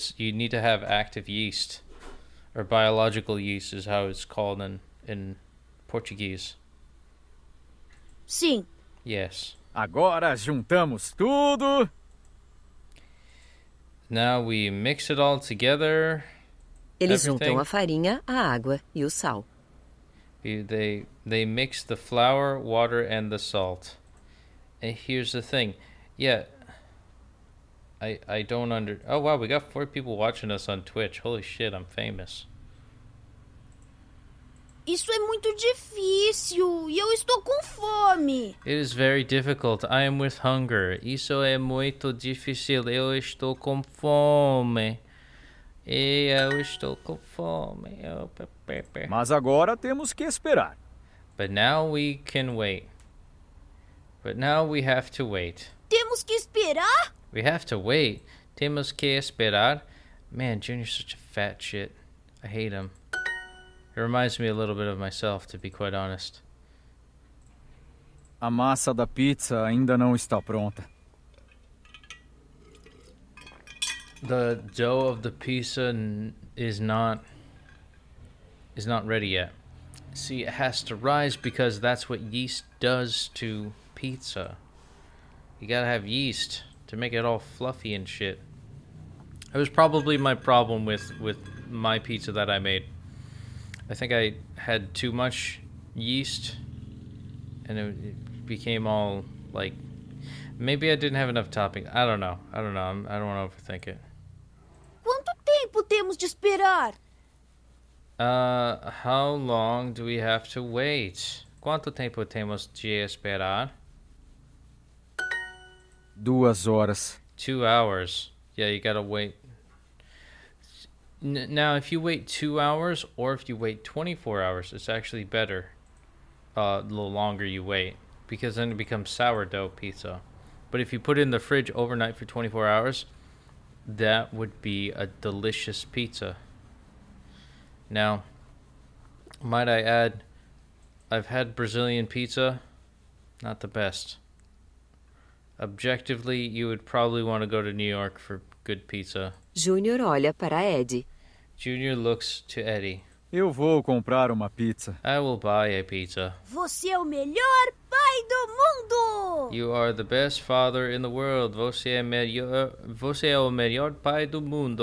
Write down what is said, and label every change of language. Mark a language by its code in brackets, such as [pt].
[en] You need to have active yeast, or biological yeast is how it's called in Portuguese. [pt] Sim. [en] Yes. [pt] Agora juntamos tudo. [en] Now we mix it all together. [pt] Eles [en] Everything. [pt] juntam a farinha, a água e o sal. [en] They mix the flour, water, and the salt. And here's the thing. Yeah. I don't Oh wow, we got 4 people watching us on Twitch. Holy shit, I'm famous. [pt] Isso é muito difícil e eu estou com fome. [en] It is very difficult. I am with hunger. [pt] Isso é muito difícil. Eu estou com fome. Eu estou com fome. Mas agora temos que esperar. [en] But now we can wait. But now we have to wait. [pt] Temos que esperar? [en] We have to wait. [pt] Temos que esperar. [en] Man, Junior's such a fat shit. I hate him. It reminds me a little bit of myself, to be quite honest. [pt] A massa da pizza ainda não está pronta. [en] The dough of the pizza is not ready yet. See, it has to rise because that's what yeast does to pizza. You gotta have yeast to make it all fluffy and shit. It was probably my problem with my pizza that I made. I think I had too much yeast, and it became all like, maybe I didn't have enough topping. I don't know. I don't want to overthink it. [pt] Quanto tempo temos de esperar? [en] How long do we have to wait? [pt] Quanto tempo temos de esperar? 2 horas. [en] 2 hours. Yeah, you gotta wait. Now, if you wait 2 hours or if you wait 24 hours, it's actually better. The longer you wait, because then it becomes sourdough pizza. But if you put it in the fridge overnight for 24 hours, that would be a delicious pizza. Now, might I add, I've had Brazilian pizza, not the best. Objectively, you would probably want to go to New York for good pizza. [pt] Júnior olha para Eddie. [en] Junior looks to Eddie. [pt] Eu vou comprar uma pizza. [en] I will buy a pizza. [pt] Você é o melhor pai do mundo! [en] You are the best father in the world. [pt] Você é o melhor pai do mundo.